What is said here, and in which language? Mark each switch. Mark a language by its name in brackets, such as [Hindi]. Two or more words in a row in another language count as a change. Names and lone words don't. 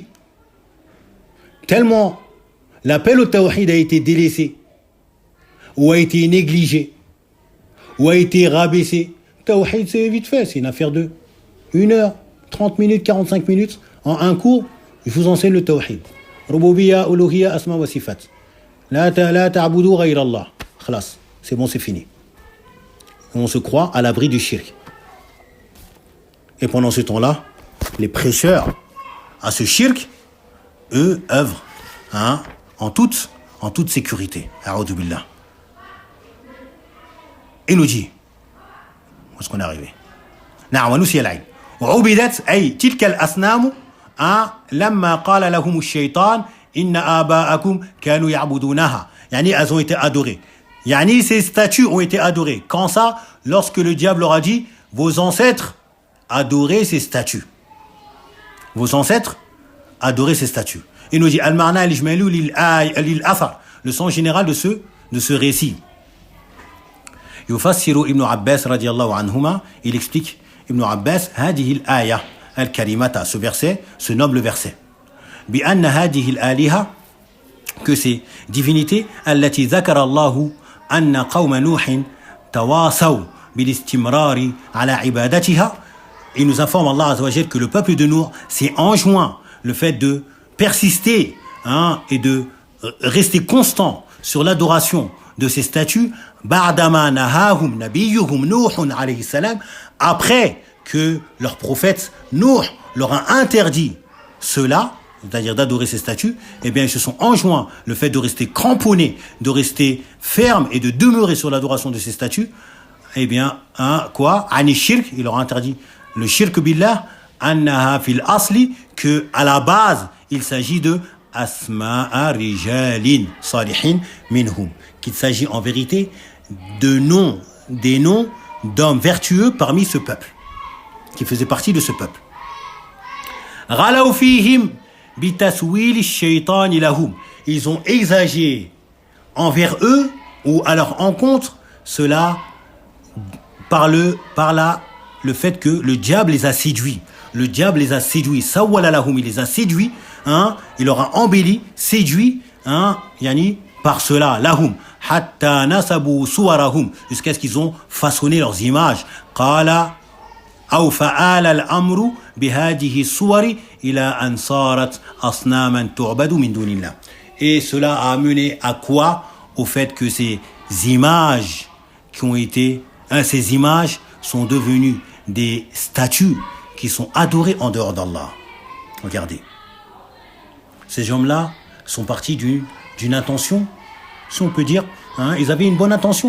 [French] Tellement l'appel au tawhid a été délaissé, ou a été négligé, ou a été rabaissé. Tawhid, c'est vite fait, c'est une affaire de 1 heure, 30 minutes, 45 minutes. En un cours, je vous enseigne le tawhid. [Arabic] ربوبية ألوهية أسماء وصفات. لا تعبدوا غير الله. [French] Khalas, c'est bon, c'est fini. On se croit à l'abri du shirk. Et pendant ce temps-là, les prêcheurs à ce shirk, eux, œuvrent en toute sécurité. [Arabic] أعوذ بالله. [French] Et nous dit, où est-ce qu'on est arrivé? [Arabic] نعم ونسي العين وعبدت أي تلك الأصنام لما قال لهم الشيطان إن آباءكم كانوا يعبدونها. [French] يعني elles ont été adorées. Yani ces statues ont été adorées. Quand ça? Lorsque le diable leur a dit, vos ancêtres adoraient ces statues. Vos ancêtres adoraient ces statues. Il nous dit [Arabic] المعنى الإجمالي للأثر, [French] le sens général de ce récit. [Arabic] يفسر ابن عباس رضي الله عنهما, [French] il explique Ibn Abbas [Arabic] هذه الآية الكريمة, [French] ce verset, ce noble verset. [Arabic] بأن هذه الآلهة, [French] que ces divinités [Arabic] التي ذكر الله أن قوم نوح تواصوا بالاستمرار على عبادتها. [French] Il nous informe Allah [Arabic] عز وجل [French] que le peuple de Nour s'est enjoint le fait de persister et de rester constant sur l'adoration de ces statues, [Arabic] بعدما نهاهم نبيهم نوح عليه السلام, [French] après que leur prophète Nuh leur a interdit cela, c'est-à-dire d'adorer ces statues, eh bien ils se sont enjoints le fait de rester cramponnés, de rester fermes et de demeurer sur l'adoration de ces statues. Eh bien, [Arabic] عن شرك, [French] il leur a interdit le [Arabic] شرك بالله, أنها في الأصل, [French] que à la base il s'agit de [Arabic] أسماء رجال صالحين منهم, [French] qu'il s'agit en vérité des noms d'hommes vertueux parmi ce peuple, qui faisaient partie de ce peuple. [Arabic] غلوا فيهم بتسويل الشيطان لهم, [French] ils ont exagéré envers eux ou à leur encontre cela par le fait que le diable les a séduits. Le diable les a séduits. [Arabic] سول لهم, [French] il les a séduits, il leur a embelli, séduit, yani par cela, [Arabic] لهم حتى نصبوا صورهم, [French] jusqu'à ce qu'ils ont façonné leurs images. [Arabic] قال أو فعل الأمر بهذه الصور إلى أن صارت أصناما تعبد من دون الله. [French] Et cela a amené à quoi? Au fait que ces images ces images sont devenues des statues qui sont adorées en dehors d'Allah. Regardez. Ces hommes-là sont partis d'une intention, si on peut dire, ils avaient une bonne intention.